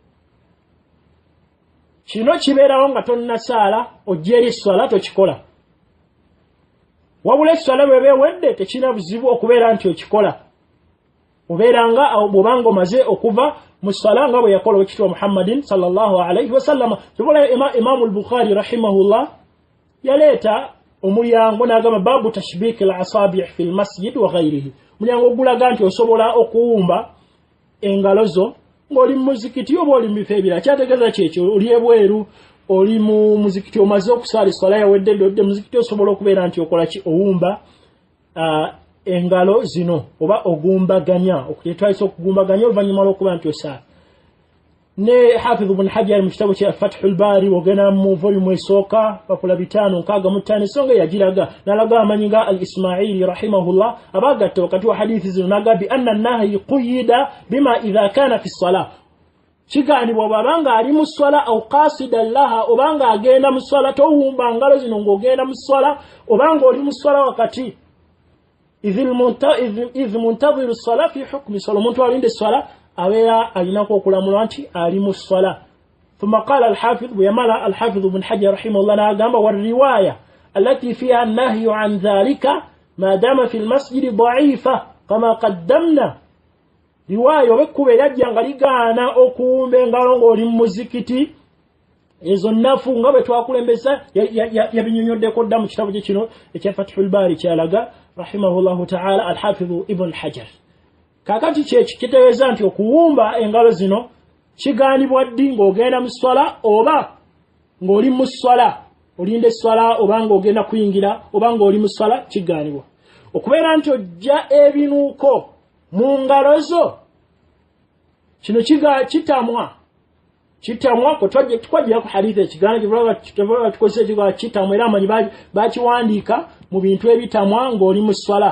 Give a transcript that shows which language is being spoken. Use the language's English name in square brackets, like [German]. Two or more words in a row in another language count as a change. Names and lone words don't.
[Ganda] Kino kibeerawo nga tonnasaala ojja eri esswala tokikola, wabula esswala bw'eba ewedde tekirina buzibu okubeera nti okikola. Obeeranga bw'obanga omaze okuva mu swala nga bwe yakola Ekitiibwa Muhammadin [Arabic] صلى الله عليه وسلم. [Ganda] Kibula Imaamu al-Bukhari rahimahullah yaleeta omulyango n'agamba [Arabic] باب تشبيك الأصابع في المسجد وغيره. [Ganda] Omulyango ogulaga nti osobola okuwumba engalo zo ng'oli mu muzikiti oba oli mu bifo ebirala. Kyategeeza kyekyo oli ebweru, oli mu muzikiti omaze okusaala esswala yawedde ddodde muzikiti osobola okubeera nti okola ki owumba engalo zino oba ogumbaganya okuyetwalisa okugumbaganya oluvannyuma lw'okuba nti osaala. Ne Hafiz Ibn Hajar mu kitabo kya Fathul Bari ogenda mu volume esooka pakula 565 ensonga yagiraga n'alaga amanyi nga al-Ismaili rahimahullah abagatta wakati wa hadithi zino n'agamba [Arabic] بأن النهي قيد بما إذا كان في الصلاة. [Ganda] Kigaanibwa bw'abanga ali mu swala [Arabic] أو قاصدا لها, [Ganda] obanga agenda mu swala towumba ngalo zino ng'ogenda mu swala, obanga oli mu swala wakati [Arabic] إذ منتظر الصلاة في حكم الصلاة. [Ganda] Omuntu alinde as-salah abeera alinako okulamulwa nti ali mu swala. [Arabic] ثم قال الحافظ [Ganda] bweyamala al-Hafiz Ibn Hajar rahimahullah n'agamba [Arabic] والرواية التي فيها النهي عن ذلك ما دام في المسجد ضعيفة كما قدمنا. [Ganda] Riwaya obekkuba eryajja nga ligaana okuwumba engalo ng'oli mu muzikiti, ezo nnafu nga bwe twakulembesa yabinyonyoddeko dda mu kitabo kye kino ekya Fathul Bari kyalaga [Arabic] رحمه الله تعالى [Ganda] al-Hafiz Ibn Hajar. Kakati kyeki kitegeeza nti okuwumba engalo zino kigaanibwa ddi ng'ogenda mu swala oba ng'oli mu swala, olinda esswala oba ng'ogenda kuyingira oba ng'oli mu swala kigaanibwa. Okubeera nti ojja ebinuuko mu ngalo zo, kino kitamwa kwe twajja ku hadithi ekigaana kibula tukozesa ekigaana kitamwa, era amanyi bakiwandiika mu bintu ebitamwa ng'oli mu swala.